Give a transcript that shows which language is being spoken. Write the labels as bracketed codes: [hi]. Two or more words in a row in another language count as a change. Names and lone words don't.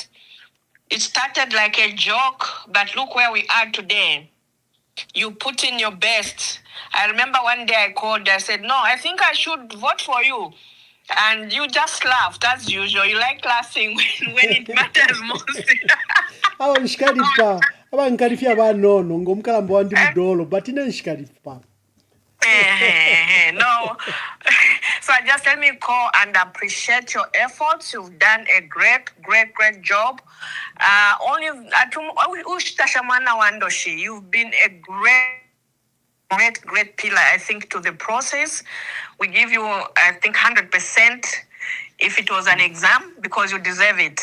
[en] It started like a joke, but look where we are today. You put in your best. I remember one day I called, I said, no, I think I should vote for you. And you just laughed, as usual. You like laughing when it matters most. [bem] Abanshikalipa, abankalifya banono ngomkalambo wandi mudolo, but inenshikalipa. [en] No. So just let me call and appreciate your efforts. You've done a great job. You've been a great pillar, I think, to the process. We give you, I think, 100% if it was an exam, because you deserve it.